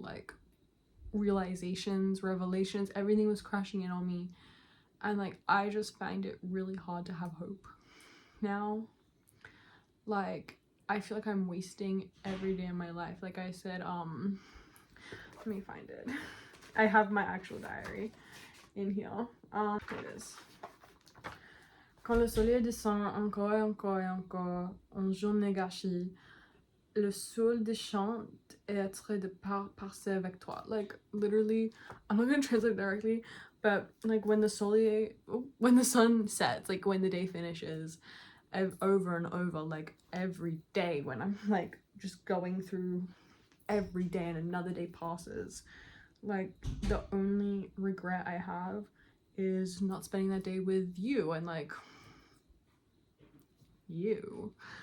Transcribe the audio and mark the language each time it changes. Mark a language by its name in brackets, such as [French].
[English] Like, realizations, revelations, everything was crashing in on me, and like I just find it really hard to have hope now. Like, I feel like I'm wasting every day of my life. Like I said, let me find it. I have my actual diary in here. Here it is. [French] Quand le soleil descend encore et encore et encore, en journée gâchée, le sol déchante et attrait de passer avec toi. [English] Like, literally, I'm not gonna translate directly, but like when the sun sets, like when the day finishes, over and over, like every day, when I'm like just going through every day and another day passes, like the only regret I have is not spending that day with you and like you.